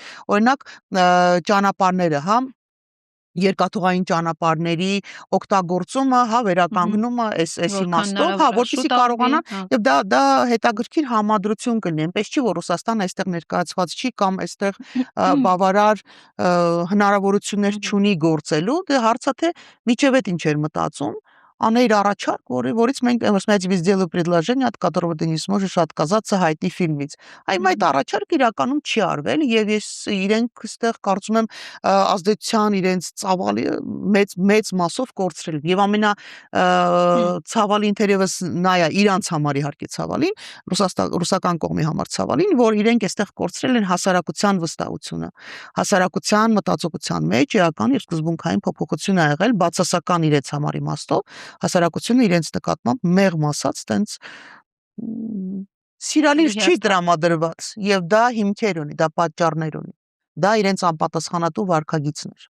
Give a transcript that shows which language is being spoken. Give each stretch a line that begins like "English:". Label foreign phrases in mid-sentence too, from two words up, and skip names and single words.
Armenian: Օրինակ ճանապարհները, հա, երկաթուղային ճանապարհների օգտագործումը, հա, վերականգնումը այս իմաստով, հա, որպեսզի կարողանան եւ դա հետաքրքիր համադրություն կլինի, այնպես չի որ Ռուսաստանը այստեղ ներկայացված չի կամ այստեղ բավարար հնարավորություններ չունի գործելու, դե հարցը թե միջև այդ ինչ էր մտածում, անեիր առաջարկ, որից մենք
Russian: мы сделали предложение, от которого ты не сможешь отказаться
Armenian: հայտնի ֆիլմից։ Այմ այդ առաջարկ իրականում չի արվել եւ ես իրենք այստեղ կարծում եմ ազդեցության իրենց ծավալի մեծ մասով կորցրել եւ ամենա ցավալին թերևս նա է իրանց համար իհարկե ցավալին, ռուսական կողմի համար ցավալին, որ իրենք այստեղ կորցրել են հասարակության վստահությունը։ Հասարակության մտածողության մեջ իրական եւ սկզբունքային փոփոխություն ա եղել բացասական իրենց համար իմաստով հասարակությունը իրենց նկատմամբ մեղմ ասած տենց սիրալիր չի տրամադրված եւ դա հիմքեր ունի, դա պատճառներ ունի, դա իրենց անպատասխանատու վարքագիծն էր։